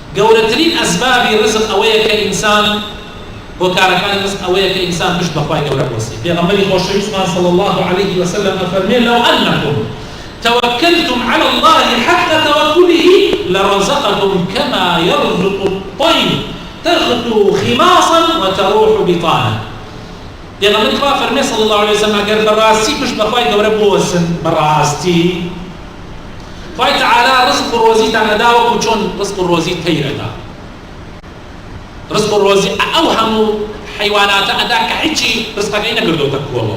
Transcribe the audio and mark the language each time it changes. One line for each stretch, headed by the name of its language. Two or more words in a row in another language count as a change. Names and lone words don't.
Central Kurdish: گەورەترین ئەسبابی ڕزق ئەوەیە کە ئینسان بۆ کارەکانی ڕزق ئەوەیە کە ئینسان پشت بەخوای گەورە بوەسێ. پێغەمبەری خۆشەویستمان
Arabic: صلی الله عليه وسلم ئەفەرمێ لەو ئەنەکم توكلتم على الله حق توكله لرزقكم كما يرزق الطير تغدو خماصا وتروح بطانا.
Central Kurdish: پێغەمبەری خوا فەرمێ
Arabic: صلی الله عليه وسلم
Central Kurdish: ئەگەر بەڕاستی پشت بەخوای گەورە بوەسن بەڕاستی خوای تعالی ڕزق و ڕۆزیتان ئەدا وەکو چۆن ڕزق و ڕۆزی تەیر ئەدا. ڕزق و ڕۆزی ئەو هەموو حیواناتە ئەدا کە هیچی ڕزقەکەی نەکردوتە کۆڵەوە.